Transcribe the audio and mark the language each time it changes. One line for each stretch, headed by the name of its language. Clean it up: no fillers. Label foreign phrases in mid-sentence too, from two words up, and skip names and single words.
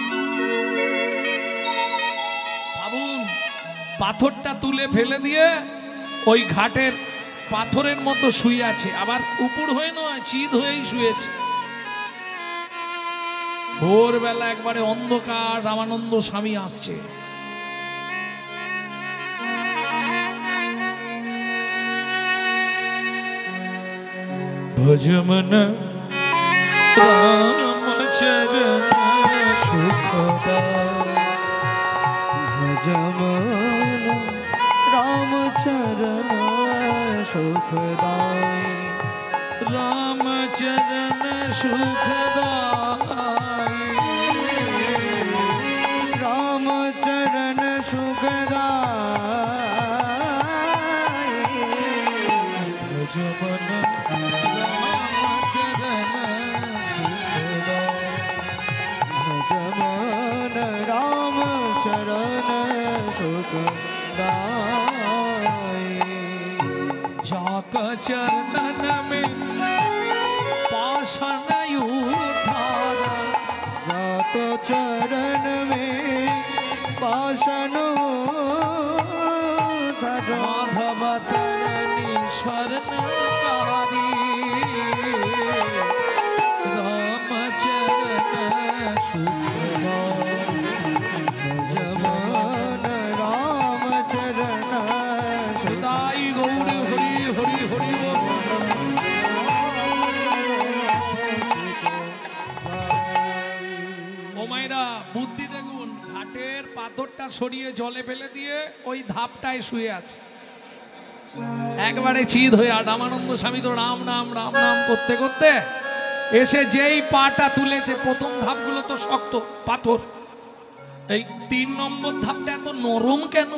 Bangla: ভাবুন, পাথরটা তুলে ফেলে দিয়ে ওই ঘাটের পাথরের মতো শুয়ে আছে, আবার উপর হয়ে নয়, চিত হয়েই শুয়েছে। ভোরবেলা একবারে অন্ধকার, রামানন্দ স্বামী আসছে।
Hindi: भजमन रामचरण सुखदाय, भजमन रामचरण सुखदाय, रामचरण सुखदाय, रामचरण सुखदाय, भजमन जाका चरणन में पाषाण उधारा, जाका चरण में पाषाण उधारा, माधव तरणी शरणकारी, रामचरण सुखदाय, भजमन रामचरण
Bangla: পিতাই গৌর হরি হরি হরি বোল। ও মাইরা, বুদ্ধি দেখুন, ঘাটের পাথরটা সরিয়ে জলে ফেলে দিয়ে ওই ধাপটায় শুয়ে আছে, একবারে চিত হয়ে। আর রামানন্দ স্বামী তো রাম নাম রাম নাম করতে করতে এসে যেই পাটা তুলেছে, প্রথম ধাপগুলো তো শক্ত পাথর, এই 3 নম্বর ধাপটা এত নরম কেন?